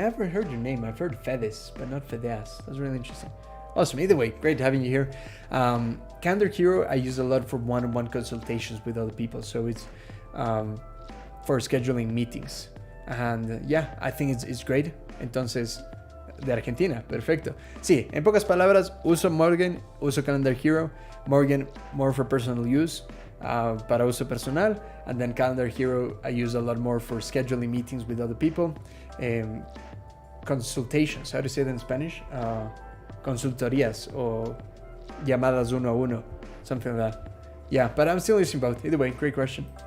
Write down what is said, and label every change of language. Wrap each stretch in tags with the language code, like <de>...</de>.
<en>I haven't heard your name. I've heard Fedes, but not Fedes. That's really interesting. Awesome. Either way, great having you here. Calendar Hero, I use a lot for one-on-one consultations with other people. So it's for scheduling meetings. And yeah, I think it's great.</en> <es>Entonces, de Argentina, perfecto. Sí, en pocas palabras, uso Morgan, uso Calendar Hero.</es> <en>Morgan more for personal use,</en> <es>para uso personal.</es> <en>And then Calendar Hero, I use a lot more for scheduling meetings with other people. Consultations, how do you say that in Spanish? Consultorías or</en> <es>llamadas uno a uno,</es> <en>something like that. Yeah, but I'm still using both. Either way, great question.</en>